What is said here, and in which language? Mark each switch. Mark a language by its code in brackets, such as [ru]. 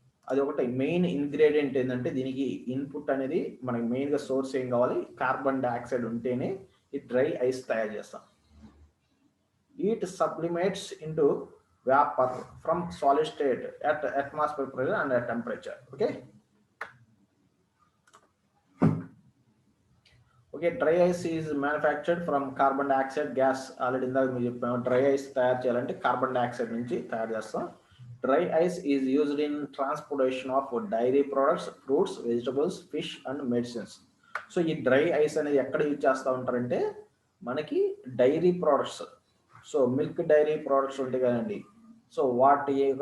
[te] అది ఒకటి main ingredient ఏంటంటే దీనికి ఇన్పుట్ అనేది మనకి మెయిన్గా సోర్స్ ఏం కావాలి, కార్బన్ డైఆక్సైడ్ ఉంటేనే ఈ డ్రై ఐస్ తయారు చేస్తాం. [en] It sublimates into vapor from solid state at atmospheric pressure and at temperature. Okay, dry ice is manufactured from carbon dioxide gas. Already in the dry ice [te] తయారు చేయాలంటే carbon dioxide నుంచి తయారు చేస్తాం. [en] Dry ice is used in transportation of dairy products, fruits, vegetables, fish and medicines. [te] So ఈ dry ice అనేది ఎక్కడ use చేస్తూ ఉంటారంటే మనకి dairy products, so milk dairy products ఉంటాయి కదండి, సో వాటి